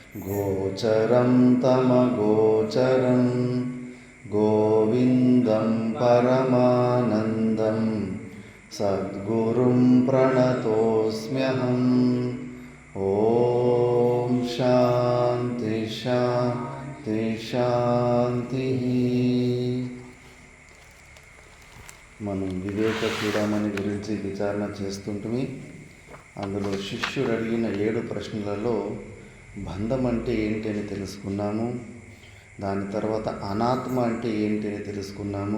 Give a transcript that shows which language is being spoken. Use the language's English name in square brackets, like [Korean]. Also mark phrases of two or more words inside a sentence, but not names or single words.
[Sanskrit] गोचरं तमगोचरं गोविन्दं परमानन्दं सद्गुरुं प्रणतोऽस्म्यहम्। ॐ शान्ति शान्ति शान्तिः। [Telugu] మనం వివేక చూడమని గురించి విచారణ చేస్తుంటిమి. అందులో శిష్యుడు అడిగిన 7 ప్రశ్నలలో బంధం అంటే ఏంటి అని తెలుసుకున్నాము. దాని తర్వాత అనాత్మ అంటే ఏంటి అని తెలుసుకున్నాము.